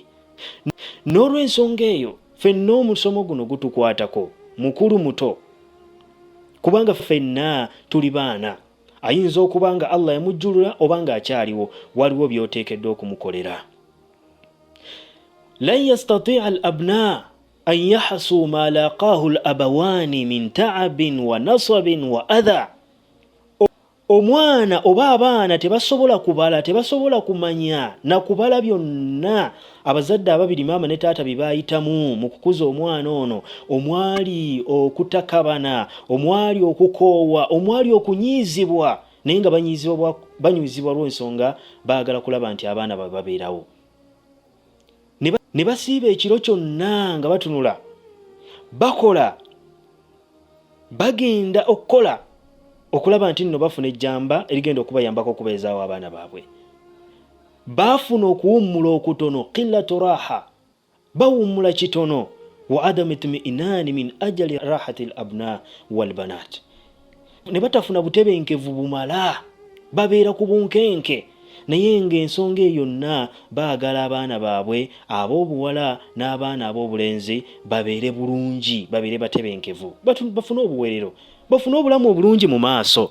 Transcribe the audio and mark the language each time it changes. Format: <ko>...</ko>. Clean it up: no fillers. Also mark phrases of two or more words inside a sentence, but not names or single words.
<lg>N'olw'ensonga eyo ffenna omusomo guno gutukwatako, mukulu muto, kubanga ffenna tuli baana. Ayinza okuba nga Allah yamujjulula oba nga akyaliwo, waliwo by'oteekeddwa okumukolera.</lg> <ar>لن يستطيع الأبناء أن يحصوا ما لاقاه الأبوان من تعب و نصب و أذى.</ar> <lg>Omwana oba abaana tebasobola kubala, tebasobola kumanya na kubala byonna abazadde ababiri, maama ne taata, bye baayitamu mu kukuza omwana ono, omwali okutakabana, omwali okukoowa, omwali okunyiizibwa, naye nga banyuzibwa lw'ensonga baagala kulaba nti abaana babeerawo. Ne basiiba ekiro kyonna nga batunula, bakola, bagenda okukola, okulaba nti nno bafuna ejjamba erigenda okubayambako okubeezaawo abaana baabwe. Baafuna okuwummula okutono,</lg> <ar>قلة راحة,</ar> <lg>bawummula kitono,</lg> <ar>و عدم اطمئنان من أجل راحة الأبناء و البنات.</ar> <lg>Ne batafuna butebenkevu bumala, babeera ku bunkenke, naye ng'ensonga eyo yonna baagala abaana baabwe ab'obuwala n'abaana ab'obulenzi babeere bulungi, babeere batebenkevu, bafune obuweerero, bafune obulamu obulungi mu maaso.</lg>